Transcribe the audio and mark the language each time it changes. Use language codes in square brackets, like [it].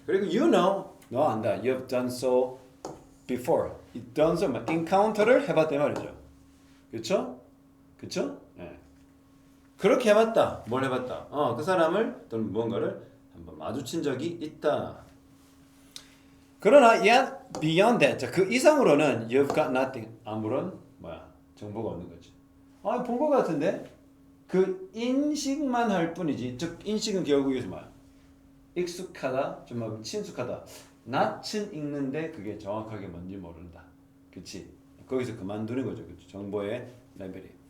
[ko] 그리고 [en] you know, [ko] 너 안다. [en] You've done so before. [ko] done so, encounter를 해봤단 말이죠. 그렇죠? 그렇죠? 네. 그렇게 해봤다. 뭘 해봤다? 그 사람을 또는 무언가를 한번 마주친 적이 있다. 그러나 [en] yet beyond that, [ko] 자, 그 이상으로는 [en] you've got nothing. [ko] 아무런 정보가 없는 거지. 본 것 같은데 그 인식만 할 뿐이지. 즉 인식은 결국 이것이 뭐야? 익숙하다, 좀 친숙하다. 낯은 읽는데 그게 정확하게 뭔지 모른다. 그치? 거기서 그만두는 거죠. 그치? 정보의 레벨이.